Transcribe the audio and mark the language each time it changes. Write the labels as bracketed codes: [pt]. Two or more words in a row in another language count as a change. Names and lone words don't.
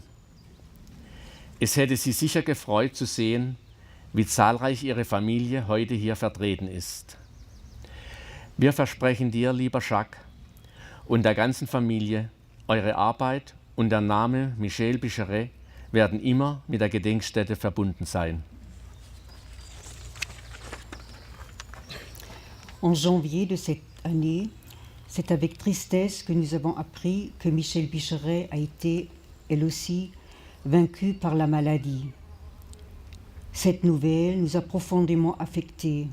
[de] Es hätte sie sicher gefreut zu sehen, wie zahlreich ihre Familie heute hier vertreten ist. Wir versprechen dir, lieber Jacques, und der ganzen Familie, eure Arbeit und der Name Michel Bicheret werden immer mit der Gedenkstätte verbunden sein. [fr] En janvier de cette année, c'est avec tristesse que nous avons appris que Michel Bicheret a été, elle aussi, vaincue par la maladie. Cette nouvelle nous a profondément affectés.